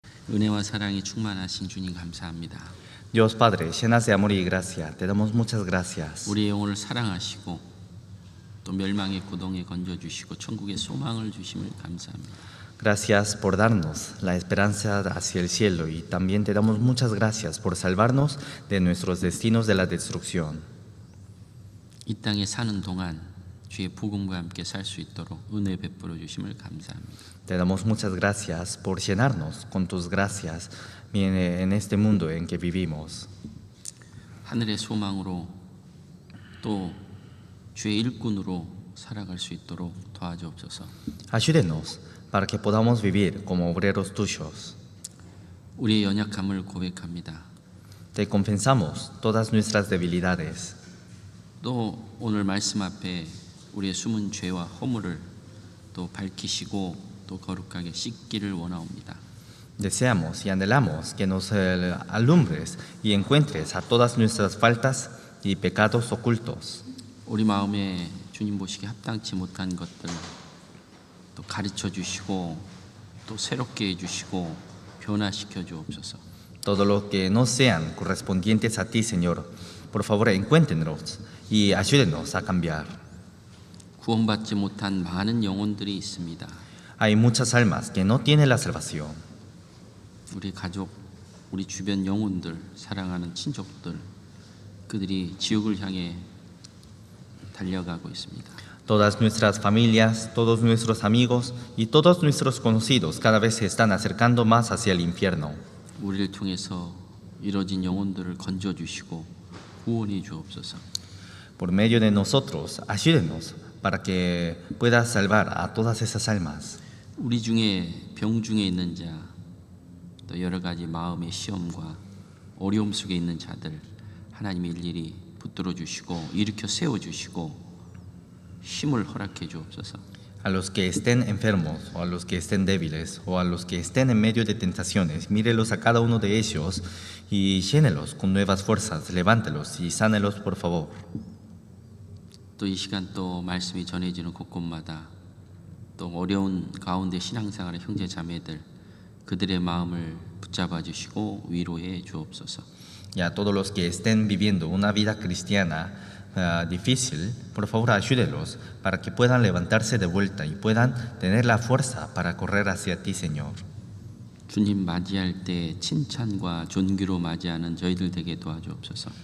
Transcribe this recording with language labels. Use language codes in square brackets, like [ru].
[ko] 은혜와 사랑이 충만하신 주님 감사합니다. [es] Dios Padre, llenas de amor y gracia, te damos muchas gracias. [ko] 우리의 영혼을 사랑하시고 또 멸망의 고동에 건져주시고 천국의 소망을 주심을 감사합니다. [es] Gracias por darnos la esperanza hacia el cielo y también te damos muchas gracias por salvarnos de nuestros destinos de la destrucción. [ko] 이 땅에 사는 동안 주의 복음과 함께 살 수 있도록 은혜 베풀어 주심을 감사합니다. [es] Te damos muchas gracias por llenarnos con tus gracias en este mundo en que vivimos. [ko] 하늘의 소망으로 또 주의 일꾼으로 살아갈 수 있도록 도와주옵소서. [es] Ayúdenos para que podamos vivir como obreros tuyos. [ko] 우리의 연약함을 고백합니다. [es] Te confesamos todas nuestras debilidades. [ko] 또 오늘 말씀 앞에 우리의 숨은 죄와 허물을 또 밝히시고 또 거룩하게 씻기를 원하옵니다. [es] Deseamos y anhelamos que nos alumbres y encuentres a todas nuestras faltas y pecados ocultos. [ko] 우리 마음에 주님 보시기에 합당치 못한 것들 또 가르쳐 주시고 또 새롭게 해주시고 변화시켜 주옵소서. [es] Todo lo que no sean correspondientes a ti, Señor, por favor encuéntrenos y ayúdenos a cambiar. [ko] 구원받지 못한 많은 영혼들이 있습니다. [es] Hay muchas almas que no tienen la salvación. [ko] 우리 가족, 우리 주변 영혼들, 사랑하는 친족들, 그들이 지옥을 향해 달려가고 있습니다. [es] Todas nuestras familias, todos nuestros amigos y todos nuestros conocidos cada vez se están acercando más hacia el infierno. [ko] 우리를 통해서 이뤄진 영혼들을 건져 주시고 구원해 주옵소서. [es] Por medio de nosotros, ayúdenos para que puedas salvar a todas esas almas. [ko] 우리 중에 병 중에 있는 자, 또 여러 가지 마음의 시험과 어려움 속에 있는 자들 하나님이 일일이 붙들어 주시고 일으켜 세워 주시고 힘을 허락해 주옵소서. [es] A los que estén enfermos o a los que estén débiles o a los que estén en medio de tentaciones, mírelos a cada uno de ellos y llénelos con nuevas fuerzas, levántelos y sánelos por favor. [ko] 또 이 시간 또 말씀이 전해지는 곳곳마다 또 어려운 가운데 신앙생활의 형제 자매들 그들의 마음을 붙잡아 주시고 위로해 주옵소서. [es] Y a todos los que estén viviendo una vida cristiana difícil, por favor ayúdelos para que puedan levantarse de vuelta y puedan tener la fuerza para correr hacia ti, Señor. [ko] 주님 맞이할 때 칭찬과 존귀로 맞이하는 저희들 되게 도와주옵소서.